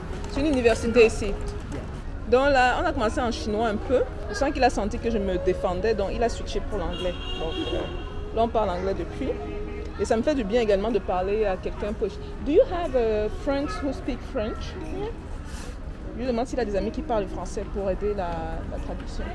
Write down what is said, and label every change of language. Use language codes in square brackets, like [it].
[fr] C'est une université ici. [en] Yeah. [fr] Donc là, on a commencé en chinois un peu. Je sens qu'il a senti que je me défendais, donc il a switché pour l'anglais. Donc là, on parle anglais depuis. Et ça me fait du bien également de parler à quelqu'un. [en] Do you have friends who speak French? Yeah. [fr] Je lui demande s'il a des amis qui parlent français pour aider la traduction.